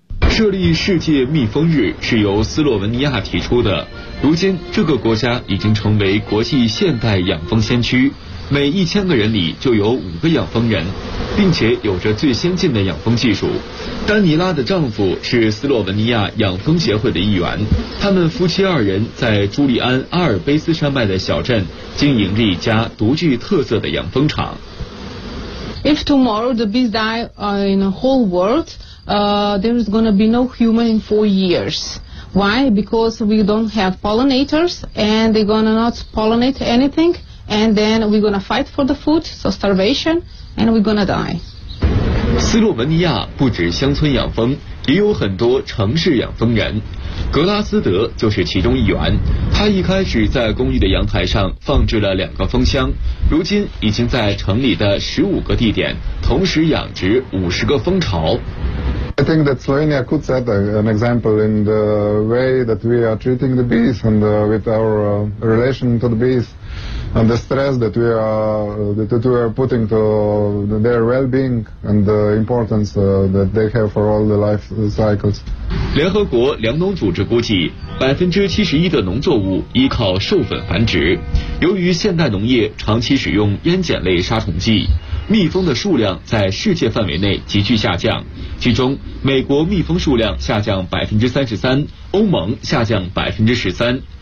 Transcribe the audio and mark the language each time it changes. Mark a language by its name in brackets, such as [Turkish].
[Chinese] 设立世界蜜蜂日是由斯洛文尼亚提出的，如今这个国家已经成为国际现代养蜂先驱，每1000个人里就有5个养蜂人，并且有着最先进的养蜂技术。丹尼拉的丈夫是斯洛文尼亚养蜂协会的一员，他们夫妻二人在朱利安阿尔卑斯山脉的小镇经营了一家独具特色的养蜂场。 [English] If tomorrow the bees die in the whole world, there is going to be no human in 4 years. Why? Because we don't have pollinators and they're going to not pollinate anything. And then we're gonna fight for the food, so starvation, and we're gonna die. [Chinese] 斯洛文尼亚不止乡村养蜂，也有很多城市养蜂人。格拉斯德就是其中一员。他一开始在公寓的阳台上放置了2个蜂箱，如今已经在城里的15个地点同时养殖50个蜂巢。 [English] I think that Slovenia could set an example in the way that we are treating the bees and with our relation to the bees. And the stress that we are, that we are putting to their well-being and the importance that they have for all the life cycles. [Chinese] 联合国粮农组织估计，71%的农作物依靠授粉繁殖。由于现代农业长期使用烟碱类杀虫剂，蜜蜂的数量在世界范围内急剧下降。其中，美国蜜蜂数量下降33%，欧盟下降13%。